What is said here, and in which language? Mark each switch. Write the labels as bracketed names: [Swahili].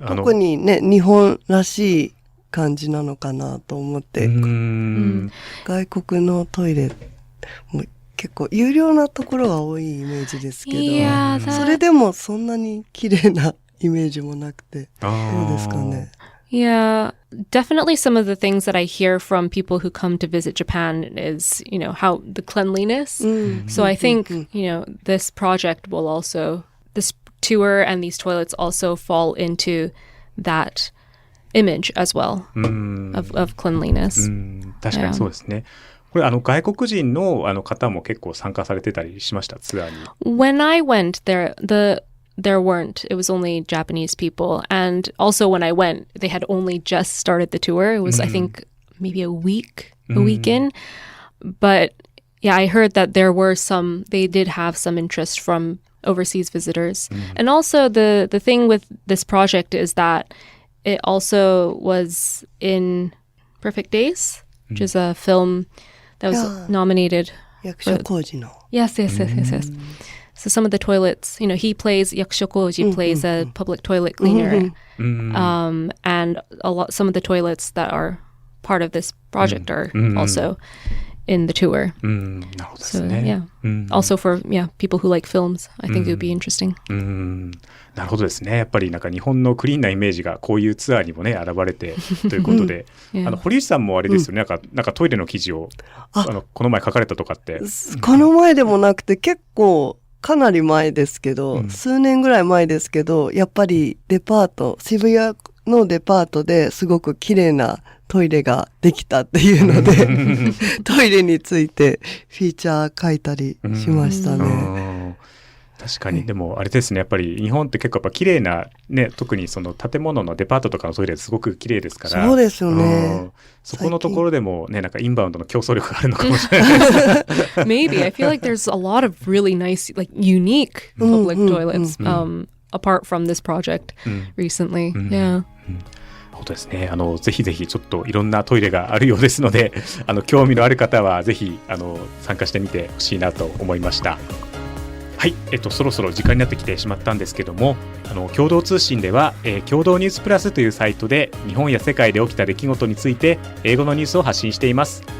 [Japanese] 特にね、日本らしい感じなのかなと思って、外国のトイレも結構有料なところが多いイメージですけど、それでもそんなに綺麗なイメージもなくて、どうですかね。 [English] Yeah, definitely some of the things that I hear from people who come to visit Japan is, how the cleanliness. So I think, this project will also, this tour and these toilets also fall into that image as well of cleanliness. [Japanese] 確かにそうですね。これ外国人の方も結構参加されてたりしました？ツアーに。 [English] When I went there weren't. It was only Japanese people. And also when I went, they had only just started the tour. It was, I think, maybe a week in. But yeah, I heard that they did have some interest from overseas visitors. And also the thing with this project is that it also was in Perfect Days, which is a film that was nominated. [Japanese] 役所広司の [English] Yes. So some of the toilets, he plays, Yakusho Koji plays a public toilet cleaner. And some of the toilets that are part of this project are also in the tour. [Japanese] なるほどですね。 [English] So, yeah. Also for people who like films, I think it would be interesting. [Japanese] なるほどですね。やっぱりなんか日本のクリーンなイメージがこういうツアーにもね現れてということで、堀内さんもあれですよね。なんかトイレの記事をこの前書かれたとかって。この前でもなくて結構かなり前ですけど、数年ぐらい前ですけど、やっぱり渋谷のデパートですごく綺麗なトイレができたっていうのでトイレについてフィーチャー書いたりしましたね。確かに、でもあれですね、やっぱり日本って結構やっぱ綺麗なね、特にその建物のデパートとかのトイレすごく綺麗ですから。そうですよね。そこのところでもね、なんかインバウンドの競争力があるのかもしれないです。 [English] Maybe. I feel like there's a lot of really nice, like unique public toilets apart from this project recently. Yeah. [Japanese] そうですね。ぜひぜひちょっといろんなトイレがあるようですので、興味のある方はぜひ参加してみてほしいなと思いました。はい、そろそろ時間になってきてしまったんですけども、共同通信では、共同ニュースプラスというサイトで日本や世界で起きた出来事について英語のニュースを発信しています。